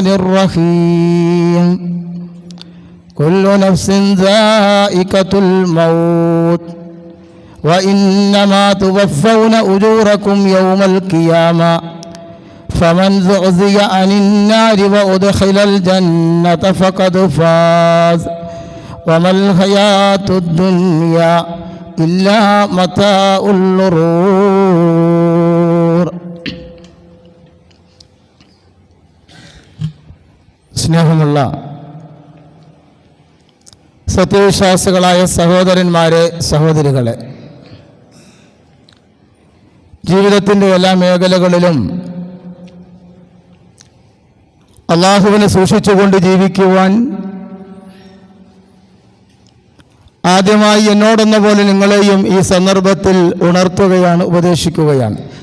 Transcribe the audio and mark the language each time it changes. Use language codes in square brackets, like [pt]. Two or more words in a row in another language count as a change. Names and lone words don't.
[ar] الرحيم كل نفس ذائقة الموت وإنما توفون أجوركم يوم القيامة فمن زحزح عن النار وأدخل الجنة فقد فاز وما الحياة الدنيا إلا متاع الغرور. [ml] സ്നേഹമുള്ള സത്യവിശ്വാസികളായ സഹോദരന്മാരെ, സഹോദരികളെ, ജീവിതത്തിൻ്റെ എല്ലാ മേഖലകളിലും അള്ളാഹുവിനെ സൂക്ഷിച്ചുകൊണ്ട് ജീവിക്കുവാൻ ആദ്യമായി എന്നോടെന്ന പോലെ നിങ്ങളെയും ഈ സന്ദർഭത്തിൽ ഉണർത്തുകയാണ്, ഉപദേശിക്കുകയാണ്.